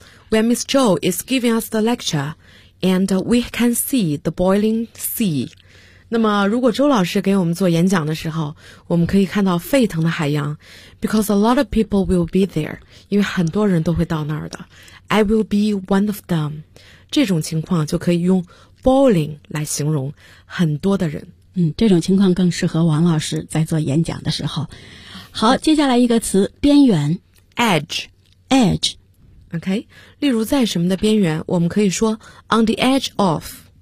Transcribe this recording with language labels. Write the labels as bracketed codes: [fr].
[en] When Miss Zhou is giving us the lectureAnd we can see the boiling sea. [zh] 那么如果周老师给我们做演讲的时候，我们可以看到沸腾的海洋。 [en] Because a lot of people will be there. [zh] 因为很多人都会到那儿的。 [en] I will be one of them. [zh] 这种情况就可以用 boiling 来形容很多的人。这种情况更适合王老师在做演讲的时候。好，接下来一个词，边缘。 Edge. OK， 例如在什么的边缘，我们可以说 [en] on the edge of，